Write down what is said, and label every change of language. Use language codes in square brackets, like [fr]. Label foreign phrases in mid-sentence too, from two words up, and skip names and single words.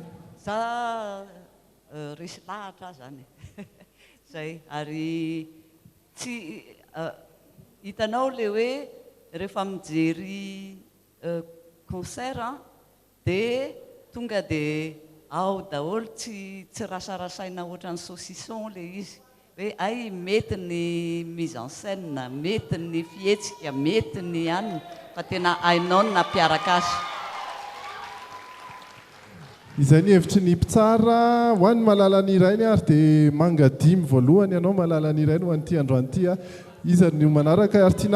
[mg] Za resy lahatra zany zay ary tsy hitanao le hoe rehefa mijery concert dia tonga dia ao daholo tsy rasarasaina ohatran'ny saucisson le izy hoe ay mety ny [fr] mise en scène [mg] mety ny fihetsika mety ny anina fa tena hainao ny nampiaraka azy. Izay ny hevitry ny mpitsara ho an'ny malala ny irainy ary dia mangadimy voalohany ianao malala ny irainy ho an'ity androany ity a iza ny manaraka ary tiana